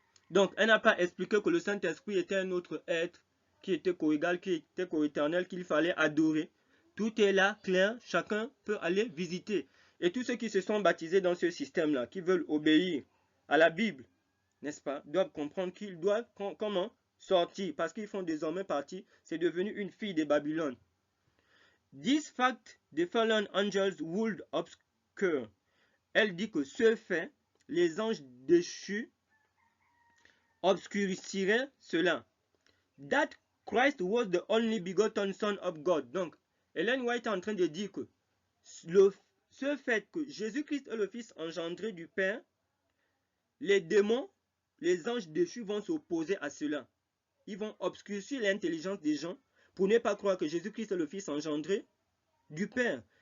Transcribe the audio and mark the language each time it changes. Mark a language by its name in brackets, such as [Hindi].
[French] Donc, elle n'a pas expliqué que le Saint-Esprit était un autre être qui était coégal, qui était coéternel, qu'il fallait adorer. Tout est là, clair, chacun peut aller visiter. Et tous ceux qui se sont baptisés dans ce système-là, qui veulent obéir à la Bible, n'est-ce pas, doivent comprendre qu'ils doivent comment sortir, parce qu'ils font désormais partie, c'est devenu une fille de Babylone. [English] This fact, the fallen angels would obscure. [French] Elle dit que ce fait, les anges déchus obscurciraient cela. [English] That Christ was the only begotten Son of God. [French] Donc, Ellen White est en train de dire que ce fait que Jésus-Christ est le Fils engendré du Père, les démons, les anges déchus vont s'opposer à cela. Ils vont obscurcir l'intelligence des gens pour ne pas croire que Jésus-Christ est le Fils engendré du Père.